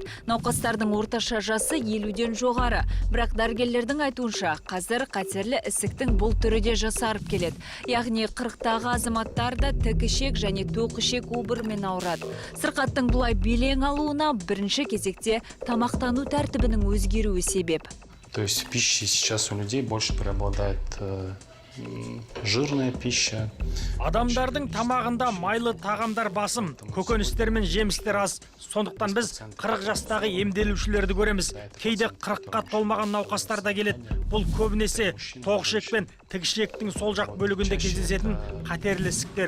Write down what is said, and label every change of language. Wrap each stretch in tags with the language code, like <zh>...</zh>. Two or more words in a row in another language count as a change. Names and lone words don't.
<kk>Науқастардың орташа жасы 50-ден жоғары. Бірақ дәрігерлердің айтуынша, қазір қатерлі ісіктің бұл түрі де жасарып келеді. Яғни 40-тағы азаматтар да тікішек және тоқышек обырымен ауырады. Сырқаттың бұлай белең алуына бірінші кезекте тамақтану тәртібінің өзгеруі себеп.</kk> <ru>То есть в пище сейчас у людей больше преобладает жирная пища.</ru> <kk>Адамдардың тамағында майлы тағамдар басым, көкөністер мен жемістер аз. Сондықтан біз 40 жастағы емделушілерді көреміз. Кейде 40-қа толмаған науқастар да келеді. Бұл көбінесе тоқышек пен тікішектің сол жақ бөлігінде кездесетін қатерлі ісіктер.</kk>